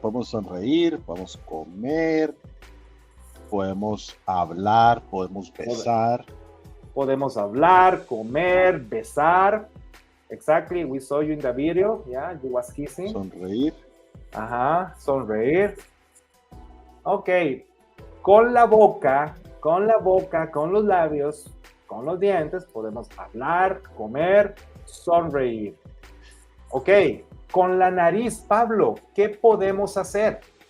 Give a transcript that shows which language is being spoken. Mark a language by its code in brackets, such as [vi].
[es] Podemos sonreír, podemos comer, podemos hablar, podemos besar. Podemos hablar, comer, besar. [en] Exactly, we saw you in the video. Yeah, you was kissing. [es] Sonreír. Ajá, sonreír. Ok, con la boca, con los labios, con los dientes, podemos hablar, comer, sonreír. Ok, con la nariz, Pablo, ¿qué podemos hacer?